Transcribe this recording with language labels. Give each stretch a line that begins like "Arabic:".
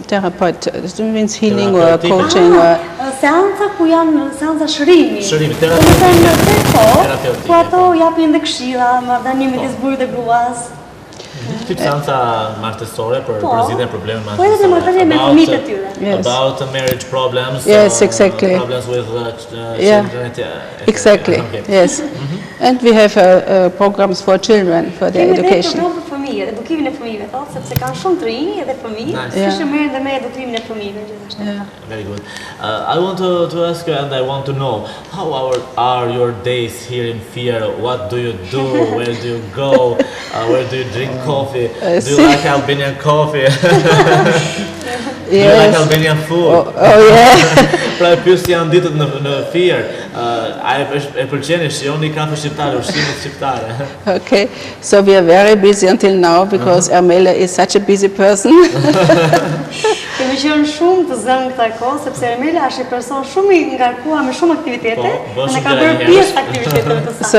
English: Therapeut, this means healing or coaching or...
Albanian: Seanca ku janë seanca shërimi. Shërimi, terapeutik. Ku ato japin dhe këshilla, marrëdhënie midis burrit dhe gruas. Tip seanca martësore për përzgjidhjen e problemeve martësore. Po edhe marrëdhënie me fëmijët e tyre.
English: About marriage problems. Yes, exactly. Problems with children. Exactly. Yes. And we have programs for children for their education.
Albanian: Kemi program për fëmijë, edukimin e fëmijëve, thotë, sepse kanë shumë të rinj edhe fëmijë, kishte merren dhe me edukimin e fëmijëve gjithashtu.
English: Very good. I want to ask you, and I want to know, how are your days here in Fier? What do you do? Where do you go? Where do you drink coffee? Do you like Albanian coffee? Do you like Albanian food? Oh yeah.
Albanian: Pra pyes janë ditët në Fier. A e pëlqeni shijoni kafe shqiptare, ushqimet shqiptare?
English: Okay. So we are very busy until now because Ermela is such a busy person.
Albanian: Kemi qenë shumë të zënë këta kohë, sepse Ermela është një person shumë i ngarkuar me shumë aktivitete, dhe ka bërë pjesë aktiviteteve të saj.